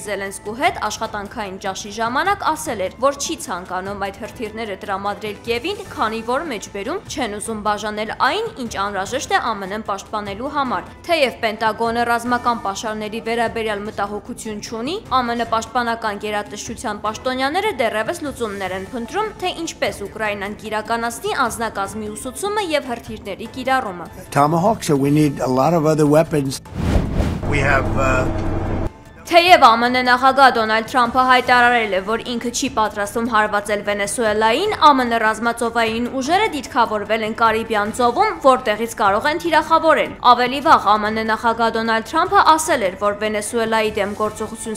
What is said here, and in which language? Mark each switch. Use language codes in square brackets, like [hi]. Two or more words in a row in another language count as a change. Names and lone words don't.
[hy] Զելենսկու հետ աշխատանքային ճաշի ժամանակ ասել էր, որ չի ցանկանում այդ հրթիռները տրամադրել Կիևին, քանի որ մեջբերում չեն ուզում բաժանել այն, ինչ անհրաժեշտ է ԱՄՆ-ն պաշտպանելու համար։ Թեև Պենտագոնը ռազմական պաշարների վերաբերյալ մտահոգություն չունի, ԱՄՆ պաշտպանական գերատեսչության պաշտոնյաները դեռևս լուծումներ են փնտրում, թե ինչպես Ուկրաինան կիրականացնի անձնակազմի ուսուցումը եւ հրթիռների կիրառումը։ [en] Tomahawk, so we need a lot of other weapons. We have [hy] Թեև ԱՄՆ նախագահ Դոնալդ Թրամփը հայտարարել է, որ ինքը չի պատրաստվում հարվածել Վենեսուելային, ԱՄՆ ռազմածովային ուժերը դիրքավորվել են Կարիբյան ծովում, որտեղից կարող են թիրախավորել։ Ավելի վաղ ԱՄՆ նախագահ Դոնալդ Թրամփը ասել էր, որ Վենեսուելայի դեմ գործողություն